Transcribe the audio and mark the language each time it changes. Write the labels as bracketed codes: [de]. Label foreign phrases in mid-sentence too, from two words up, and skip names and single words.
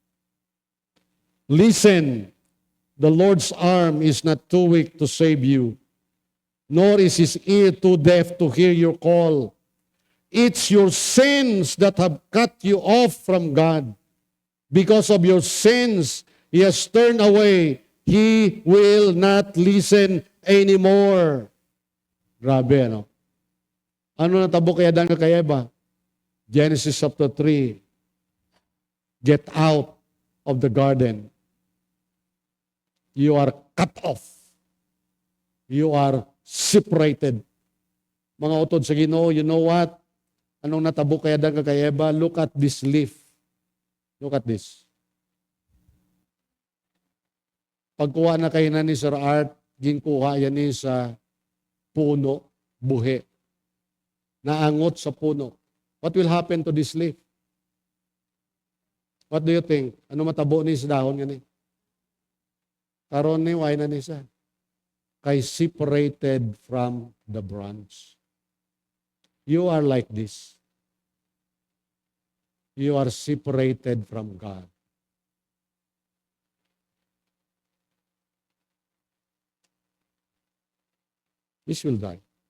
[en] Listen, the Lord's arm is not too weak to save you, nor is his ear too deaf to hear your call. It's your sins that have cut you off from God. Because of your sins, he has turned away. He will not listen anymore. [hil] Grabe, ano? Ano natabo kay Adan kay Eva? [en] Genesis chapter 3. Get out of the garden. You are cut off. You are separated. [hil] Mga utod sa Ginoo, [en] you know what? [hil] Anong natabo kay Adan kay Eva? [en] Look at this leaf. Look at this. [hil] Pagkuha na kayo na ni Sir Art, ginkuha yan ni sa puno, buhi. Naangot sa puno. [en] What will happen to this leaf? What do you think? [hil] Ano matabo ni sa dahon gani? Karon ni why na ni sa? [en] Kay separated from the branch. You are like this. You are separated from God. This will die.